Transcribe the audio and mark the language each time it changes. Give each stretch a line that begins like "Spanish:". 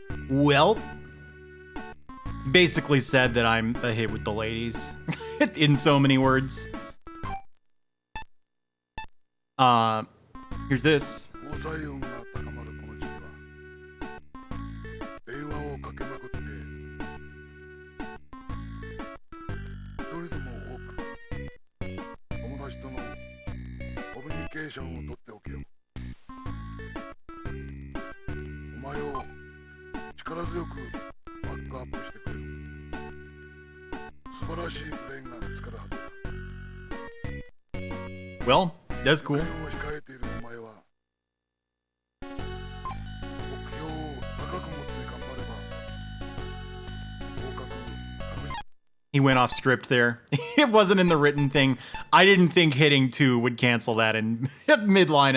English: Well, basically said that I'm a hit with the ladies in so many words. Here's this.
Japanese: 交際運が高まるこの時期は電話をかけまくって一人でも多く友達とのコミュニケーションをとっておけよ。お前を力強くバックアップしてくれる素晴らしいプレーが見つかるはずだ。
English: Well, that's cool.
Japanese: を控えているお前は目標を高く持って頑張れば合格確実。
English: He went off script there. It wasn't in the written thing. I didn't think hitting 2 would cancel that in midline.